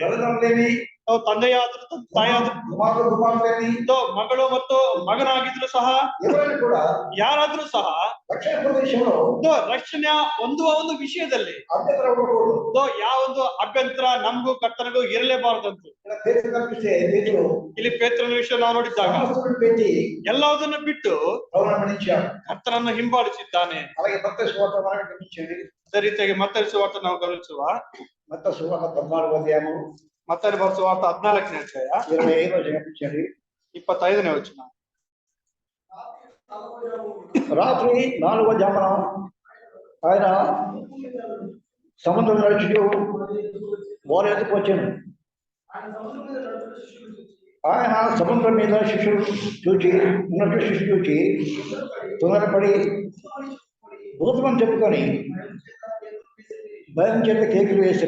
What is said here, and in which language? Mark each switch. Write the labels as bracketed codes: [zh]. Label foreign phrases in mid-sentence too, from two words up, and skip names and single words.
[kn] ತಂದೆಯಾದ್ರೂ ತಾಯಿಯಾದ್ರೂ ಮಗಳು ಮತ್ತು ಮಗನಾಗಿದ್ರು ಸಹ ಯಾರಾದ್ರೂ ಸಹ ರಕ್ಷಣೆ ಹೊಂದುವ ಒಂದು ವಿಷಯದಲ್ಲಿ ಯಾವೊಂದು ಅಭ್ಯಂತರ ನಮಗೂ ಕರ್ತನಿಗೂ ಇರಲೇಬಾರದಂತ ಇಲ್ಲಿ ಪೇತ್ರನ ವಿಷಯ ನಾವು ನೋಡಿದ್ದಾಗ ಎಲ್ಲದನ್ನು ಬಿಟ್ಟು ಕರ್ತನನ್ನು ಹಿಂಬಾಲಿಸಿದ್ದಾನೆ. ಅದೇ ರೀತಿಯಾಗಿ ಮತ್ತೆ ಸುವಾರ್ತ ನಾವು ಗಮನಿಸುವ ಮತ್ತೆ ಸುವಾರ್ತ 14ನೇ ಅಧ್ಯಾಯ ಮತ್ತೆ ಸುವಾರ್ತ 14ನೇ ಅಧ್ಯಾಯ 25ನೇ ವಚನ. [te] రాత్రి 4వ జామున ఆయన సముద్రం నడుచుతూ వారి ఎదుకు వచ్చాను. ఆయన సముద్రం మీద శిష్యులు చూచి తొందరపడి భూతమని చెప్పుకొని భయం చేత కేకులు వేసిరి.